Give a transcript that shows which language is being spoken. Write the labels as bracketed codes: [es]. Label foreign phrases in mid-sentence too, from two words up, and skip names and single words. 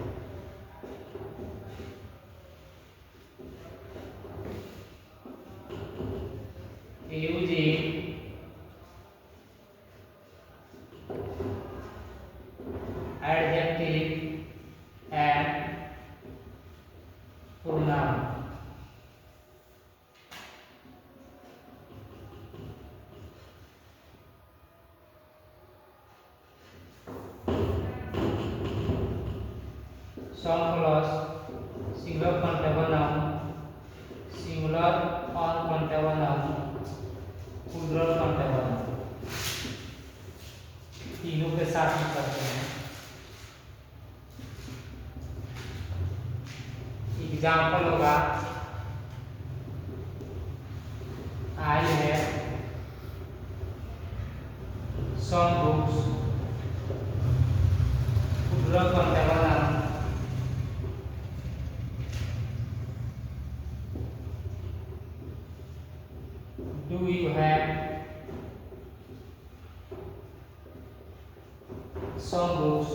[en] Using adjective and pronoun. Song plus singular countable noun, singular uncountable noun, plural countable noun, [hi] तीनों के साथ ही करते हैं. एग्जाम्पल होगा [en] I have some books, plural countable noun. Do you have some books?